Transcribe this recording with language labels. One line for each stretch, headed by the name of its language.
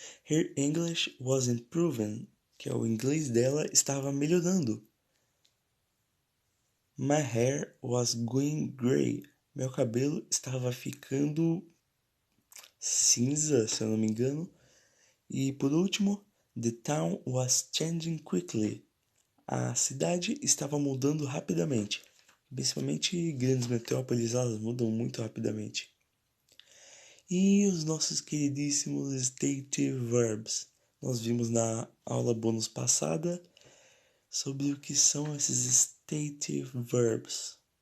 English: Her English was improving,
Portuguese: que é o inglês dela estava melhorando.
English: My hair was going grey,
Portuguese: meu cabelo estava ficando cinza, se eu não me engano. E por último,
English: the town was changing quickly.
Portuguese: A cidade estava mudando rapidamente. Principalmente grandes metrópoles, elas mudam muito rapidamente. E os nossos queridíssimos stative verbs. Nós vimos na aula bônus passada sobre o que são esses stative verbs.